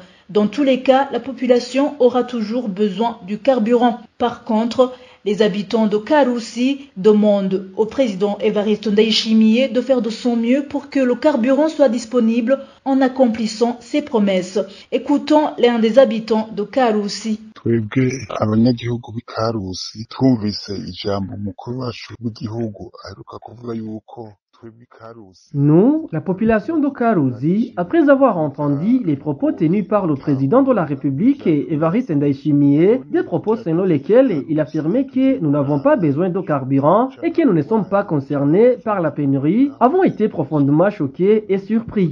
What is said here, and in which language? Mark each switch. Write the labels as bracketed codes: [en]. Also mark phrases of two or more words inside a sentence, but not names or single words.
[fr] Dans tous les cas, la population aura toujours besoin du carburant. Par contre, Les habitants de Karoussi demandent au président Évariste Ndayishimiye de faire de son mieux pour que le carburant soit disponible en accomplissant ses promesses. Écoutons l'un des habitants de Karoussi. [rn] Twebwe abanyagihugu b'Ikarusi twumvise ijambo umukuru wacu w'igihugu aheruka kuvuga yuko [fr] nous, la population de Karusi, après avoir entendu les propos tenus par le président de la République, Évariste Ndayishimiye, des propos selon lesquels il affirmait que nous n'avons pas besoin de carburant et que nous ne sommes pas concernés par la pénurie, avons été profondément choqués et surpris.